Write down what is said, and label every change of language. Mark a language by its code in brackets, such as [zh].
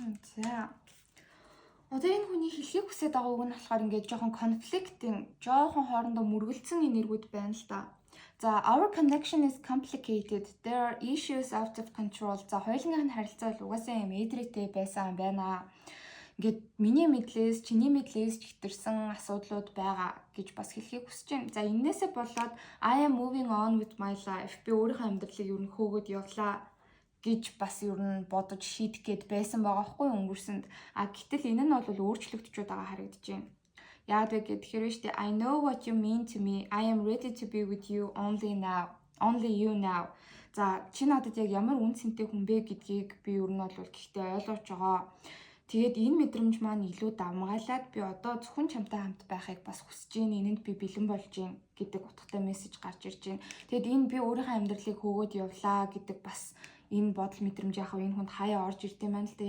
[mn] За. Одоо энэ хүний хэлхийг хүсэж байгаа үг нь болохоор ингээд жоохон конфликтийн, жоохон хоорондоо мөргөлдсөн энергүүд байна л да. [en] За, our connection is complicated. There are issues out of control. [mn] За, хоёулынх нь харилцаа бол угаасаа юм эдрээтэй байсан байна. Ингээд миний мэдлээс, чиний мэдлээс хэтэрсэн асуудлууд байгаа гэж бас хэлхийг хүсэж байна. За, энээсээ болоод [en] I am moving on with my life. [mn] Би өөрийнхөө амьдралыг ер нь хөөгд явлаа гэж бас ер нь бодож шийдэх гээд байсан байгаа хгүй өнгөрсөнд. Гэтэл энэ нь бол өөрчлөгдөж байгаа харагдаж байна. Яагаад вэ гэхээр шүү дээ [en] I know what you mean to me. I am ready to be with you only now. Only you now. [mn] За чи надад яг ямар үн цэнтэй хүн бэ гэдгийг би ер нь бол гэхдээ ойлгож байгаа. Тэгээд энэ мэдрэмж маань илүү давмгаалаад би одоо зөвхөн чамтай хамт байхыг бас хүсэж байна. Энэнд би бэлэн болж байна гэдэг утгатай мессеж гарч ирж байна. Тэгээд энэ би өөрийнхөө амьдралыг хөөгд явлаа гэдэг бас энэ бодол мэдрэмж яхав энэ хүнд хаяа орж ирд юм байна л да.